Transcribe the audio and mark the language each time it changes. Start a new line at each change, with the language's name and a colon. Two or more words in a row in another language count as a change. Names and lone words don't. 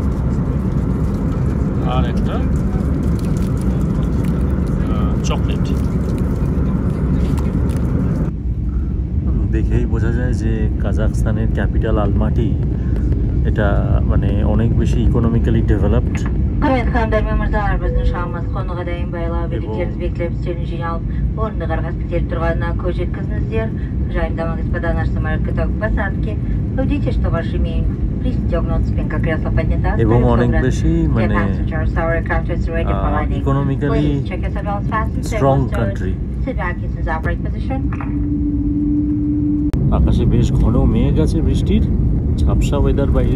Bangla: আর একটা চকলেট। দেখেই বোঝা যায় যে কাজাখস্তানের ক্যাপিটাল আলমাটি এটা মানে অনেক বেশি
English: economically developed.
Kazakh: Құрметті ханымдар мен мырзалар, біздің ұшағымыз қонуға дайын байлау билеттеріңіз бекітіліп, үстелін жиналып, орынды қарғас бітеліп тұрғанына көз жеткізіңіздер.
Russian: Уважаемые дамы и господа, наш самолет готов к посадке. Убедите, что ваш ремень пристегнут, спинка кресла поднята.
Bangla: এবং অনেক বেশি মানে
English: economically strong country.
Bangla: আকাশে বেশ ঘন মেঘ আছে, বৃষ্টির ঝাপসা ওয়েদার বাইরে।